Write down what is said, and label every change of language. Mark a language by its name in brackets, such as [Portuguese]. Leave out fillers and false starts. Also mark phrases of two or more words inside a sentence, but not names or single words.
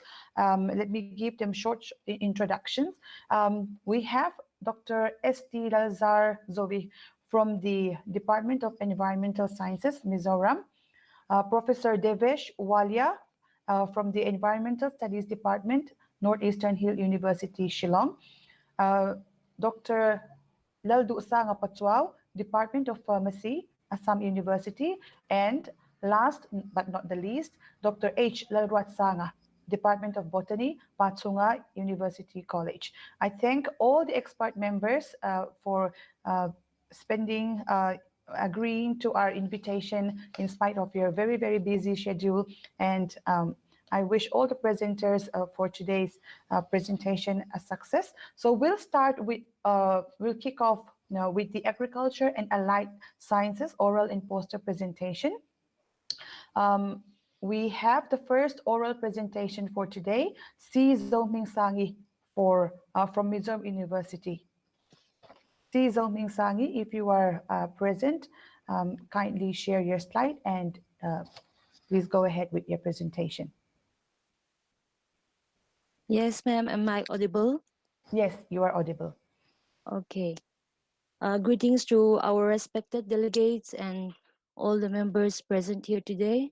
[English] Let me give them short introductions. We have Dr. S.T. Lazar Zovi from the Department of Environmental Sciences, Mizoram. Professor Devesh Walia from the Environmental Studies Department, Northeastern Hill University, Shillong. Dr. Laldusa Ngapatuao, Department of Pharmacy, Assam University. And last but not the least, Dr. H. Lalruatsanga, Department of Botany, Patsunga University College. I thank all the expert members for spending, agreeing to our invitation in spite of your very, very busy schedule. And I wish all the presenters for today's presentation a success. So we'll start with, we'll kick off now with the Agriculture and Allied Sciences oral and poster presentation. We have the first oral presentation for today, Si Zoming Sangi from Mizoram University. Si Zoming Sangi, if you are present, kindly share your slide and please go ahead with your presentation. Yes, ma'am. Am I audible? Yes, you are audible. Okay. Greetings to our respected delegates and all the members present here today.